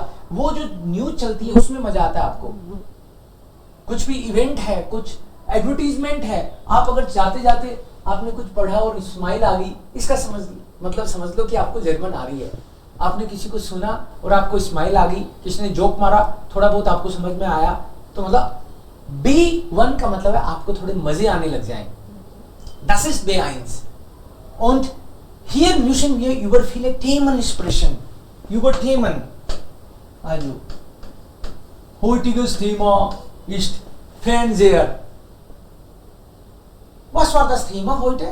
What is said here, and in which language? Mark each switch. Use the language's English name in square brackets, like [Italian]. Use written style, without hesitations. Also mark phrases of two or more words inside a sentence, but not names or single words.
[Hindi] वो जो न्यूज चलती है उसमें मजा आता है आपको. कुछ भी इवेंट है, कुछ एडवर्टीजमेंट है, आप अगर जाते जाते आपने कुछ पढ़ा और स्माइल आ गई, इसका समझ लो कि आपको जर्मन आ रही है. आपने किसी को सुना और आपको स्माइल आ गई, किसी ने जोक मारा, थोड़ा बहुत आपको समझ में आया, तो मतलब B1 का मतलब है आपको थोड़े मजे आने लग जाएंगे. [German] Das ist B1. Und hier müssen wir über viele Themen sprechen. Über Themen. Also, heutiges Thema ist Fernseher. Was war das Thema heute?